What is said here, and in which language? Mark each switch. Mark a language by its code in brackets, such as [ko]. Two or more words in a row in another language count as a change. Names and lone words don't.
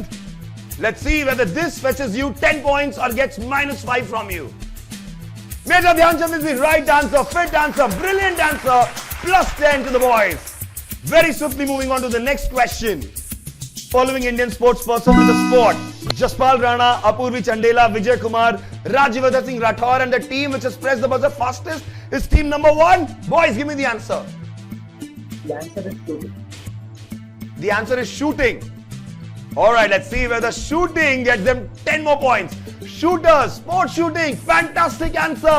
[en] Let's see whether this fetches you 10 points or gets -5 from you. Major Dhyan Chand is the right answer, fit answer, brilliant answer, +10 to the boys. Very swiftly moving on to the next question. Following Indian sports person with the sport: Jaspal Rana, Apurvi Chandela, Vijay Kumar, Rajyavardhan Singh Rathore, and the team which has pressed the buzzer fastest is team number 1. Boys, give me the answer. The answer is shooting. The answer is shooting. Alright, let's see whether shooting gets them 10 more points. Shooters, sport shooting, fantastic answer.